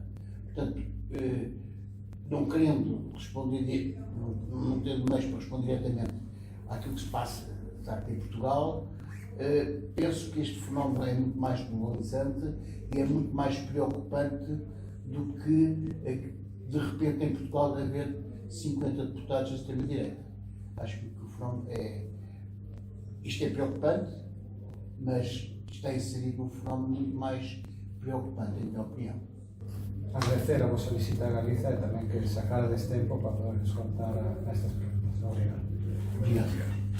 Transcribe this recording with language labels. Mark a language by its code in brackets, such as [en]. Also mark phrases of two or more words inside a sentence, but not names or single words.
[pt] Portanto, não querendo responder, não tendo mais para responder diretamente àquilo que se passa em Portugal, penso que este fenómeno é muito mais globalizante e é muito mais preocupante do que de repente em Portugal haver 50 deputados da extrema-direita. Acho que o fenómeno isto é preocupante, mas está inserido num fenómeno muito mais preocupante, em minha opinião. [gl] Agradecer a vossa visita a Galiza e tamén que sacarades tempo para poder nos contar estas preguntas. Obrigado. [pt] Obrigado.